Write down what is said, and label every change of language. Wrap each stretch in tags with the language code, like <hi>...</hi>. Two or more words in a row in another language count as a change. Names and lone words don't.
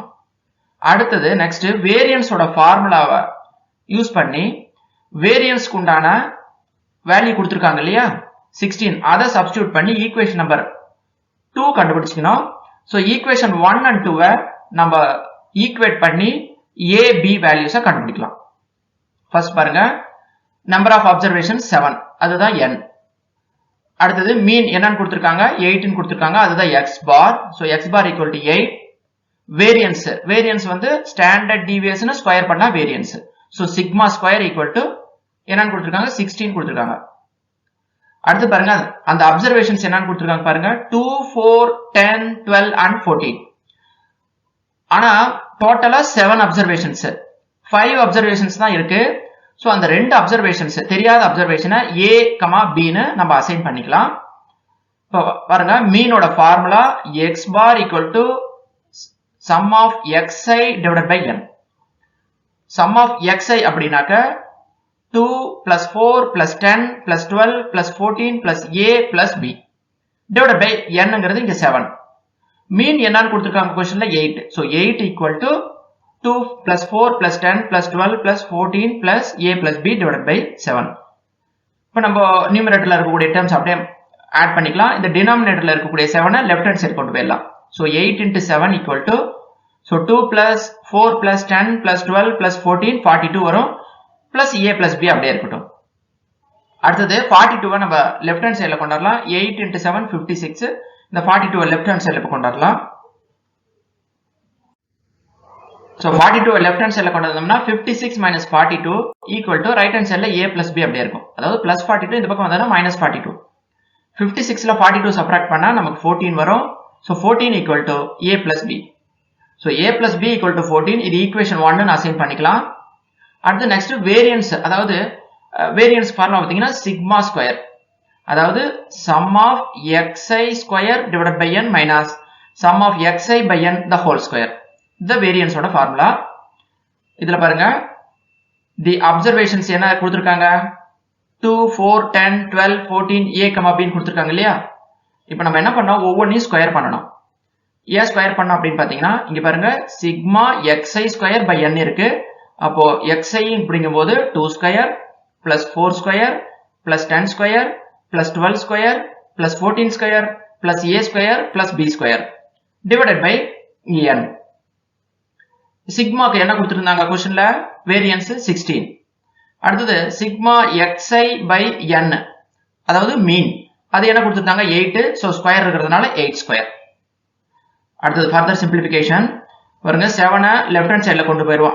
<ta>அடுத்தது</ta> <en>next variance formula use</en> <ta>பண்ணி வேரியன்ஸ்க்கு உண்டான வேல்யூ கொடுத்திருக்காங்க இல்லையா 16, அதை சப்ஸ்டிடியூட் பண்ணி</ta> <en>equation number 2</en> <ta>கண்டுபிடிச்சிக்கணும்.</ta> <en>so equation 1 and 2 நம்ம ஈக்குவேட் பண்ணி a b values கண்டுபிடிக்கலாம். ஃபர்ஸ்ட் பாருங்க number of observation 7, அதுதான் n.</en> <ta>அடுத்தது மீன் என்னன்னு கொடுத்திருக்காங்க 8 கொடுத்திருக்காங்க, அதுதான்</ta> <en>x bar. ஸோ x bar equal to 8. வேரியன்ஸ் வந்து standard deviation square பண்ணா வேரியன்ஸ். so sigma square equal to என்னன்னு கொடுத்திருக்காங்க 16 கொடுத்திருக்காங்க.</en> <ta>அடுத்து பாருங்க அந்த அப்சர்வேஷன்ஸ் என்னன்னு கொடுத்திருக்காங்க பாருங்க 2, 4, 10, 12 and 14. ஆனா டோட்டலா 7 அப்சர்வேஷன்ஸ், 5 அப்சர்வேஷன்ஸ் தான் இருக்கு. ஸோ அந்த 2 அப்சர்வேஷன்ஸ் தெரியாத அப்சர்வேஷனை a, b ன்னு நம்ம அசைன் பண்ணிக்கலாம். இப்போ பாருங்க</ta> <en>mean formula x bar equal to sum of xi divided by n. Sum of xi அப்படினாக்க 2 plus 4 plus 10 plus 12 plus 14 plus a plus b divided by n</en> <ta>ங்கிறது இங்க</ta> <en>7. மீன்</en> <ta>என்னன்னு கொடுத்திருக்காங்க</ta> <en>क्वेश्चनல 8. So 8 equal to 2 plus 4 plus 10 plus 12 plus 14 plus a plus b divided by 7.</en> <ta>இப்போ நம்ம நியூமரேட்டர்ல இருக்கக்கூடிய டேர்ம்ஸ் அப்படியே ஆட் பண்ணிக்கலாம். இந்த டினாமினேட்டர்ல இருக்கக்கூடிய 7</ta> <en>left hand side</en> <ta>கொண்டு போயிடலாம்.</ta> <en>So 8 into 7 equal to 2 plus 4 plus 10 plus 12 plus 14 42 வரும் plus a plus b</en> <ta>அப்படியே இருக்கட்டும். அடுத்தது 42 நம்ம</ta> <en>left hand side</en> <ta>கொண்டு வரலாம்.</ta> <en>8 into 7 56.</en> <ta>இந்த 42</ta> <en>left hand side</en> <ta>கொண்டு வரலாம்.</ta> <en>So 42 left hand side</en> <ta>கொண்டு வந்தோம்னா</ta> <en>56 minus 42 equal to right hand side a plus b</en> <ta>அப்படியே இருக்கும். அதாவது plus 42 இந்த பக்கம் வந்தா minus 42. 56ல 42 சப்ட்ராக்ட் பண்ணா நமக்கு 14 வரும்.</ta> <en>So 14 equal to a plus b. So a plus b equal to 14.</en> <ta>இது ஈக்குவேஷன் 1 ன்னு அசைன் பண்ணிக்கலாம்.</ta> <en>அடுத்து next variance, அதாவது variance formula பாத்தீங்கன்னா sigma square, அதாவது sum of xi square divided by n minus sum of xi by n the whole square. இந்த variance formula.</en> <ta>இதுல பாருங்க</ta> <en>the observations</en> <ta>என்ன கொடுத்திருக்காங்க, 2 4 10 12 14 a, b ன்னு கொடுத்திருக்காங்க இல்லையா. இப்போ நம்ம என்ன பண்ணோம், ஒவ்வொன்றையும் ஸ்கொயர் பண்ணணும். ஏன் ஸ்கொயர் பண்ணோம் அப்படின்னு பாத்தீங்கன்னா இங்க பாருங்க</ta> <en>sigma xi square by n</en> <ta>இருக்கு.</ta> <en>அப்போ xi அப்படிங்கும்போது 2 square plus 4 square plus 10 square plus 12 square plus 14 square plus a square plus b square divided by n.</en> <ta>சிக்மாக்கு என்ன கொடுத்திருந்தாங்க क्वेश्चनல, வேரியன்ஸ் 16. அடுத்தது</ta> <en>sigma xi by n,</en> <ta>அதாவது மீன், அது என்ன கொடுத்திருந்தாங்க 8.</ta> <en>so square இருக்கிறதுனால 8 ஸ்கொயர்.</en> <ta>அடுத்தது</ta> <en>further simplification</en> <ta>பாருங்க 7</ta> <en>left hand side</en> <ta>கொண்டு போயிடுவோம்.</ta>